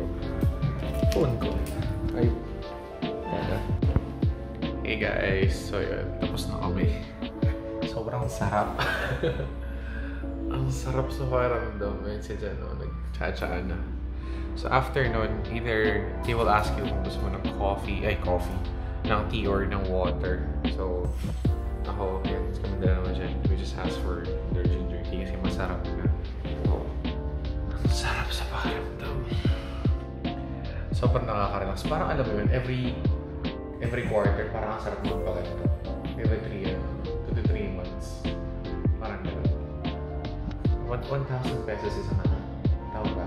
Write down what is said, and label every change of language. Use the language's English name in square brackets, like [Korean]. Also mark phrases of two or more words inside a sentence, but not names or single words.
[Filipino] Phone ko. Ay. Wala. Hey guys, so yun. Tapos na kami. Sobrang sarap. Ang sarap sa pakiramdam. Ayun si Jan, nag-cha-cha na. [English] So after [Filipino] nun, [English] either they will ask you [Filipino] kung gusto mo ng [English] coffee, ng tea or ng water. [Filipino] So, ako, yun, kami dalawa dyan. [English] We just ask for their ginger tea [Filipino] kasi masarap na. Ang sarap sa pakiramdam. Sobrang nakaka-relax. Parang alam mo yun, [English] every quarter, [Filipino] parang ang sarap magpaganda. [English] Every 2 to 3 months. [Filipino] Parang gano'n. 1,000 pesos isang ano. Tawag ba?